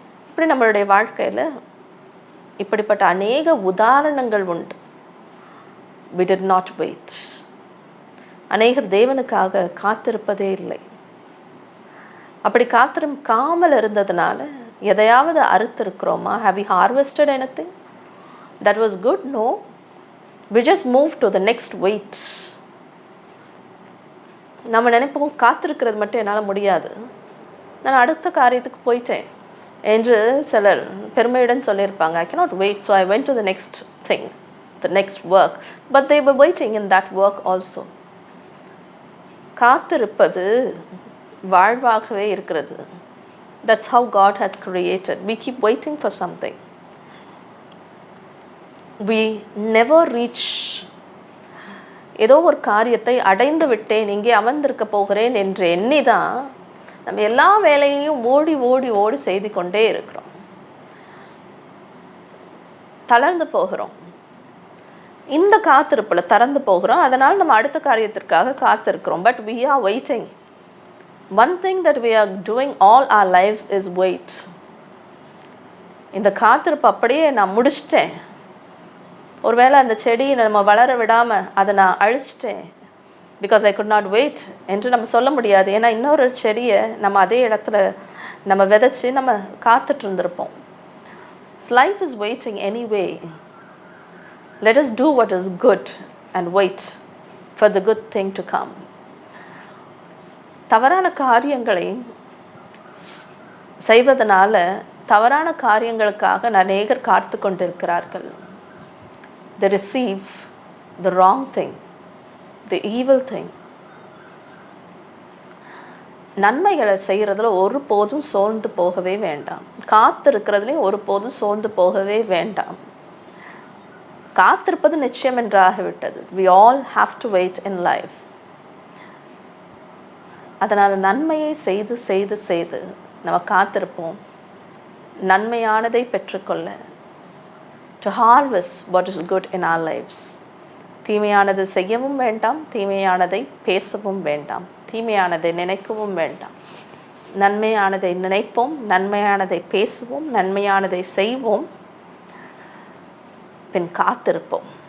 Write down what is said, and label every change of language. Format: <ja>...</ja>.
<ta>இப்படி நம்மளுடைய வாழ்க்கையில் இப்படிப்பட்ட அநேக உதாரணங்கள் உண்டு.</ta> <en>We did not wait.</en> <ta>அநேகர் தேவனுக்காக காத்திருப்பதே இல்லை. அப்படி காத்திருக்காமல் இருந்ததுனால எதையாவது அறுத்திருக்கிறோமா?</ta> <en>Have we harvested anything that was good? No. We just moved to the next wait.</en> <ta>நம்ம நினைப்போம், காத்திருக்கிறது மட்டும் என்னால் முடியாது, நான் அடுத்த காரியத்துக்கு போயிட்டேன் என்று சிலர் பெருமையுடன் சொல்லியிருப்பாங்க.</ta> <en>I cannot wait, so I went to the next thing, the next work. But they were waiting in that work also.</en> <ta>காத்திருப்பது வாழ்வாகவே இருக்கிறது.</ta> <en>That's how God has created. We keep waiting for something. We never reach.</en> <ta>ஏதோ ஒரு காரியத்தை அடைந்து விட்டேன், இங்கே அமர்ந்திருக்க போகிறேன் என்று எண்ணி தான் நம்ம எல்லா வேலையையும் ஓடி ஓடி ஓடி செய்து கொண்டே இருக்கிறோம். தளர்ந்து போகிறோம். இந்த காத்திருப்பில் திறந்து போகிறோம். அதனால் நம்ம அடுத்த காரியத்திற்காக காத்திருக்கிறோம்.</ta> <en>But we are waiting. One thing that we are doing all our lives is wait.</en> <ta>இந்த காத்திருப்பு அப்படியே நான் முடிச்சிட்டேன், ஒருவேளை அந்த செடியை நம்ம வளர விடாமல் அதை நான் அழிச்சிட்டேன்,</ta> <en>because I could not wait</en> <ta>என்று நம்ம சொல்ல முடியாது. ஏன்னா இன்னொரு செடியை நம்ம அதே இடத்துல நம்ம விதைச்சி நம்ம காத்துட்டு இருந்திருப்போம்.</ta> <en>Life is waiting anyway. Let us do what is good and wait for the good thing to come.</en> <ta>தவறான காரியங்களை செய்வதனால தவறான காரியங்களுக்காக அநேகர் காத்து கொண்டிருக்கிறார்கள்.</ta> <en>They receive the wrong thing, the evil thing.</en> <ta>நன்மைகளை செய்கிறதுல ஒரு போதும் சோர்ந்து போகவே வேண்டாம். காத்திருக்கிறதுலையும் ஒரு போதும் சோர்ந்து போகவே வேண்டாம். காத்திருப்பது நிச்சயம் என்றாகிவிட்டது.</ta> <en>We all have to wait in life.</en> <ta>அதனால் நன்மையை செய்து செய்து செய்து நம்ம காத்திருப்போம். நன்மையானதை பெற்றுக்கொள்ள,</ta> <en>to harvest what is good in our lives.</en> <ta>தீமையானது செய்யவும் வேண்டாம், தீமையானதை பேசவும் வேண்டாம், தீமையானதை நினைக்கவும் வேண்டாம். நன்மையானதை நினைப்போம், நன்மையானதை பேசுவோம், நன்மையானதை செய்வோம், பின் காத்திருப்போம்.</ta>